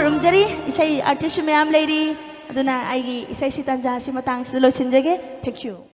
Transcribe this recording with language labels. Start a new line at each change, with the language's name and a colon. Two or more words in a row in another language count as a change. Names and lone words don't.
Manipuri: Isay artist mayam lady aduna aigi isay si tanja si matang si lo sinjage
English: thank you